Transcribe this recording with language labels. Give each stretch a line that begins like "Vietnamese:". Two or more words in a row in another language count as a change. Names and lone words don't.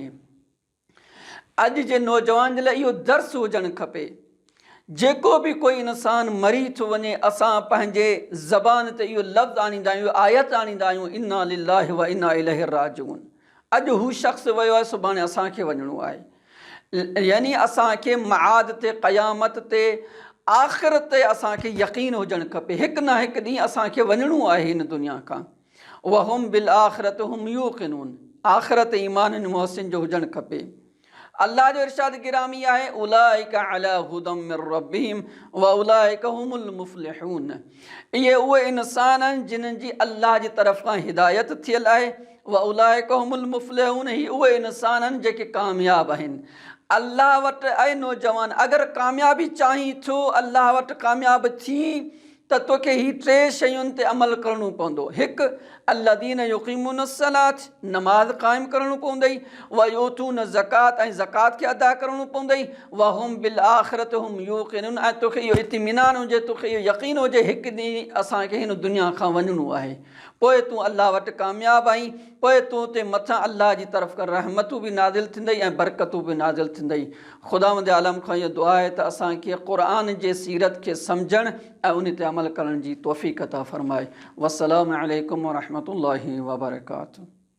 Sindhi: अॼु जे नौजवान जे लाइ इहो दर्स हुजणु खपे। जेको बि कोई इंसान मरी थो वञे, असां पंहिंजे ज़बान ते इहो लफ़्ज़ आणींदा आहियूं, आयत आणींदा आहियूं,
Arabic: إنا لله وإنا إليه راجعون.
Sindhi: अॼु हू शख़्स वियो आहे, सुभाणे असांखे वञिणो आहे। यानी असांखे मआद ते, क़यामत ते, आख़िरत ते असांखे यक़ीन हुजणु खपे। हिकु न हिकु ॾींहुं असांखे वञिणो आहे हिन दुनिया खां।
Arabic: وهم بالآخرة هم يوقنون,
Sindhi: आख़िरत ईमान मुहसिन जो हुजणु खपे। अल्लाह जो इरशाद गिरामी आहे,
Arabic: أولئك على هدى من ربهم وأولئك هم المفلحون.
Sindhi: इहे उहे इंसान आहिनि जिन्हनि जी अल्लाह जी तरफ़ खां हिदायत थियल आहे।
Arabic: وأولئك هم المفلحون,
Sindhi: ही उहे इंसान आहिनि जेके कामयाब आहिनि। अल्लाह वटि आहे नौजवान, अगरि कामयाबी चाहीं थो, अल्लाह वटि कामयाब थी त तोखे ही टे शयुनि ते अमल करणो पवंदो। हिकु,
Arabic: الذين يقيمون الصلاة,
Sindhi: नमाज़ क़ाइमु करणो पवंदई।
Arabic: ويؤتون الزكاة,
Sindhi: ऐं ज़कात खे अदा करणो पवंदई।
Arabic: وهم بالآخرة هم يوقنون,
Sindhi: ऐं तोखे इहो इत्मिनान हुजे, तोखे इहो यक़ीन हुजे हिकु ॾींहुं असांखे हिन दुनिया खां वञिणो आहे। पोइ तूं अल्लाह वटि कामयाबु आहीं, पोइ तूं ते मथां अल्लाह जी तरफ़ खां रहमतूं बि नाज़िल थींदई ऐं बरकतूं बि नाज़िल थींदई। ख़ुदावंद आलम खां इहो दुआ आहे त असांखे क़ुर जे सीरत खे सम्झणु ऐं उन ते अमल करण जी तौफ़ीक़ अता फ़रमाए।
Arabic: والسلام عليكم ورحمة الله وبركاته.